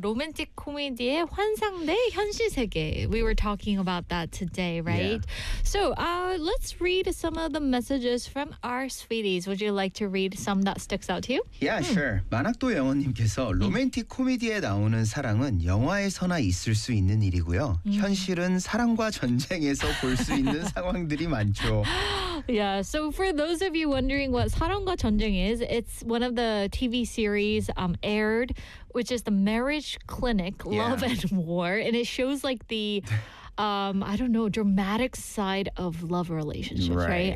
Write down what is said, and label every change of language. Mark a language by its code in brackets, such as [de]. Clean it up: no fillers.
[ko] 로맨틱 코미디의 환상 대 현실 세계. [en] We were talking about that today, right? Yeah. So let's read some of the messages from our sweeties. Would you like to read some that sticks out to you? Yeah, sure. [ko] 만학도 영원님께 그래서 로맨틱 코미디에 나오는 사랑은 영화에서나 있을 수 있는 일이고요. 현실은 사랑과 전쟁에서 볼 수 있는 상황들이 많죠. [en] Yeah, so for those of you wondering what 사랑과 전쟁 is, it's one of the TV series aired, which is the Marriage Clinic, Love yeah. and War, and it shows like the... I don't know, dramatic side of love relationships, right?